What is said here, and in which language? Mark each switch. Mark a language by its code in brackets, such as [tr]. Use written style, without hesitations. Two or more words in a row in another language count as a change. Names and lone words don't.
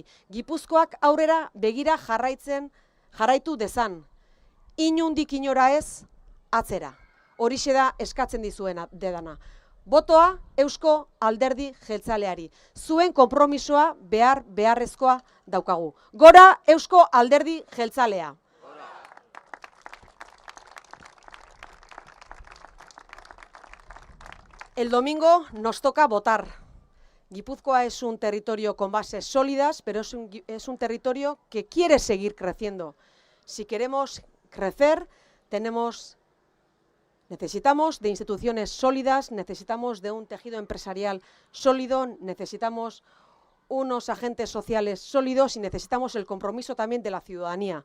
[eu] Gipuzkoak aurrera begira jarraitu dezan. Inundik inora ez, atzera. Horixe da eskatzen dizuena dedana. Botoa Eusko Alderdi Jeltzaleari. Zuen konpromisoa beharrezkoa daukagu. Gora Eusko Alderdi Jeltzalea. [es] El domingo nos toca votar. Guipúzcoa es un territorio con bases sólidas, pero es un territorio que quiere seguir creciendo. Si queremos crecer, necesitamos de instituciones sólidas, necesitamos de un tejido empresarial sólido, necesitamos unos agentes sociales sólidos y necesitamos el compromiso también de la ciudadanía.